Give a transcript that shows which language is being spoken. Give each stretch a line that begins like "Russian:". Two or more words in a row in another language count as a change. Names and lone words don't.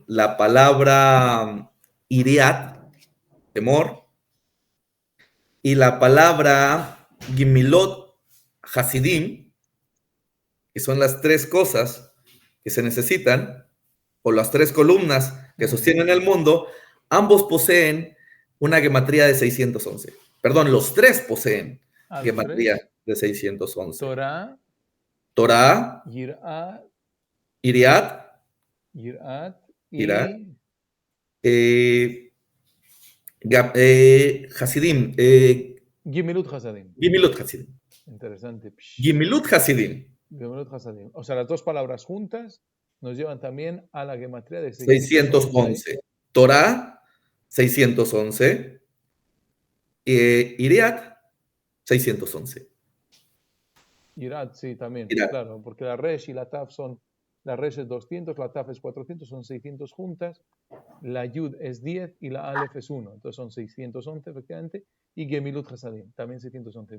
Spanish: la palabra iriat, temor, y la palabra
Hebrew: גמילות חסידים,
Spanish: que son las tres cosas que se necesitan, o las tres columnas que sostienen el mundo, ambos poseen una gematría de 611. Perdón, los tres poseen gematría de 611.
Hebrew: תורה, יראת
Spanish: y Hasidim.
Hebrew: גמילות חסדים. גמילות חסידים.
Spanish: Interesante.
Hebrew: גמילות חסידים. גמילות חסדים.
Spanish: O sea, las dos palabras juntas nos llevan también a la gematría de 611. Torah, 611. Iriat, 611. Irad, sí, también, Irad. claro, porque la Resh y la Taf son, la Resh es 200, la Taf es 400, son 600 juntas, la Yud es 10 y la Aleph es 1, entonces son 611 efectivamente, y
Hebrew: גמילות חסדים,
Spanish: también 611.